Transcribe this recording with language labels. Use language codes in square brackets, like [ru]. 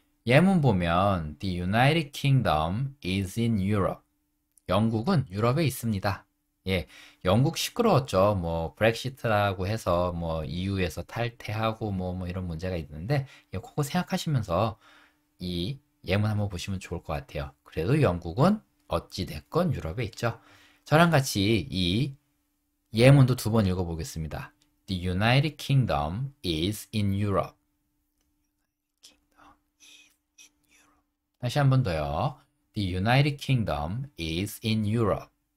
[ko] 예문 보면 [en] The United Kingdom is in Europe. [ko] 영국은 유럽에 있습니다. 예, 영국 시끄러웠죠. 뭐 브렉시트라고 해서 뭐 EU에서 탈퇴하고 뭐 이런 문제가 있는데 예, 그거 생각하시면서 이 예문 한번 보시면 좋을 것 같아요. 그래도 영국은 어찌 됐건 유럽에 있죠. 저랑 같이 이 예문도 두 번 읽어보겠습니다. [en] The United Kingdom is in Europe. [ko] 다시 한 번 더요. [en] The United Kingdom is in Europe.